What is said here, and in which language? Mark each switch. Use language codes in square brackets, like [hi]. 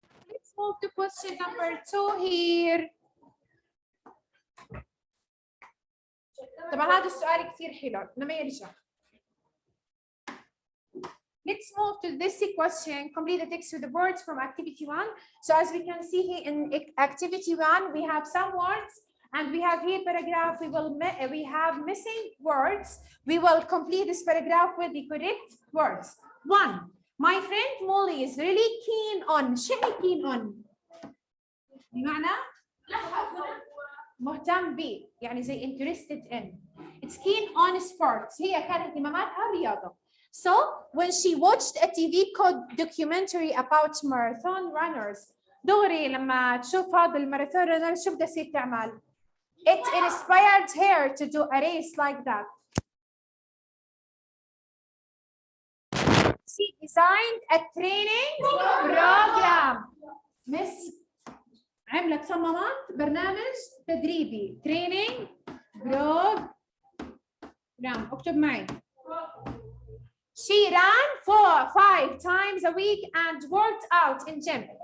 [en] Let's move to question number 2 here. [ar] طبعا هذا السؤال كثير حلو لما يرجع. [en] Let's move to this question. Complete the text with the words from activity 1. So as we can see here in activity 1, we have some words and we have here paragraph. We have missing words. We will complete this paragraph with the correct words. 1. My friend Molly is really keen on. [ar] شو keen on؟ بمعنى مهتم به، يعني زي [en] interested in. It's keen on sports. [ar] هي كانت اهتماماتها رياضة. [en] So when she watched a TV documentary about marathon runners, [ar] دغري لما تشوف هذا الماراثون رانر شو بدها تصير تعمل؟ [en] It inspired her to do a race like that. She designed a training program. [ar] Miss عملت صممت برنامج تدريبي training program. اكتب معي. [en] She ran 5 times a week and worked out in gym.